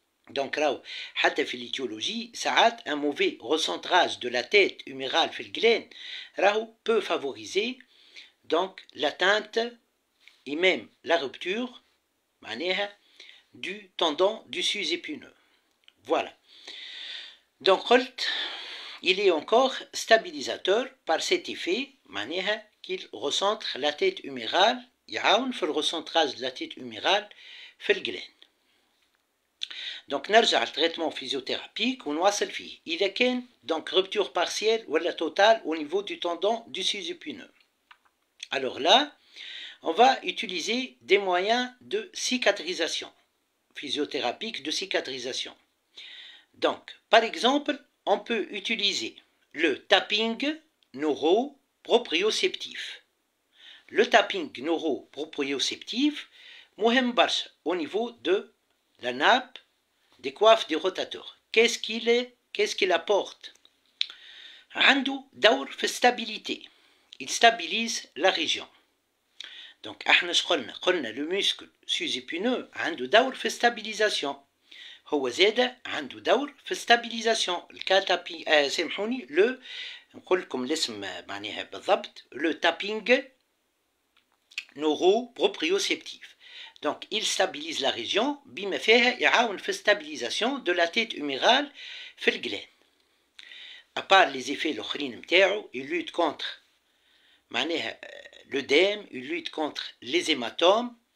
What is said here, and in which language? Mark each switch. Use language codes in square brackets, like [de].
[fr] Donc là, [ar] حتى في [fr] l'étiologie, ساعات un mauvais recentrage de la tête humérale [ar] في الجلين [fr] peut favoriser donc l'atteinte et même la rupture du tendon du sus-épineux. Voilà. Donc il est encore stabilisateur par cet effet qu'il recentre la tête humérale, [ar] يعاون في الrecentrage de la tête humérale في الجلين. Donc نرجع التريتمون physiothérapique ونواصل فيه. إذا كان [fr] donc rupture partielle ولا totale au niveau du tendon du sus-épineux. Alors là, on va utiliser des moyens de cicatrisation, physiothérapique de cicatrisation. Donc, par exemple, on peut utiliser le tapping neuro-proprioceptif. Le tapping neuro-proprioceptif, [ar] مهم برشا [fr] au niveau de la nappe des coiffes des rotateurs. Qu'est-ce qu'il apporte? [ar] عنده دور في stabilité. [fr] Il stabilise la région. Donc [ar] احنا قلنا [fr] le muscle sus-épineux [ar] عنده دور في [fr] stabilisation. [ar] هو زاد عنده دور في stabilisation. الكاتابي سامحوني نقول لكم الاسم معناها بالضبط [fr] le tapping neuro-proprioceptif. Donc il stabilise la région [ar] بما فيها يعاون في stabilisation de la tête humérale في الجلين. [fr] À part les effets [ar] الآخرين نتاعو [fr] il lutte contre معناها l'œdème, il lutte contre les hématomes,